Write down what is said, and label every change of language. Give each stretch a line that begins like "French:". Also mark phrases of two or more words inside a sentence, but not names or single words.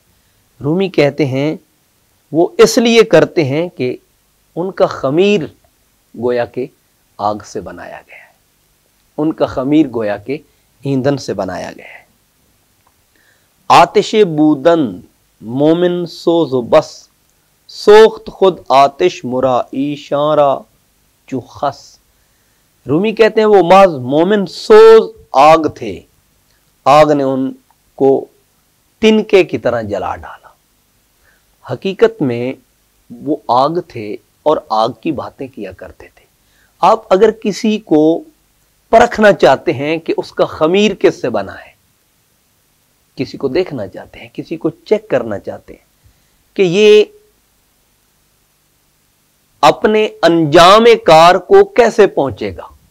Urdu: رومی کہتے ہیں وہ اس لیے کرتے ہیں کہ ان کا خمیر گویا کہ آگ سے بنایا گیا ہے، ان کا خمیر گویا کہ ایندھن سے بنایا گیا ہے۔
Persian: آتش بودن مومن سوز و بس، سوخت خود آتش مرا ایشارہ چو خس۔
Urdu: رومی کہتے ہیں وہ محض مومن سوز آگ تھے، آگ نے ان کو تنکے کی طرح جلا ڈالا۔ حقیقت میں وہ آگ تھے اور آگ کی باتیں کیا کرتے تھے۔ آپ اگر کسی کو پرکھنا چاہتے ہیں کہ اس کا خمیر کس سے بنا ہے، کسی کو دیکھنا چاہتے ہیں، کسی کو چیک کرنا چاہتے ہیں کہ یہ اپنے انجام کار کو کیسے پہنچے گا،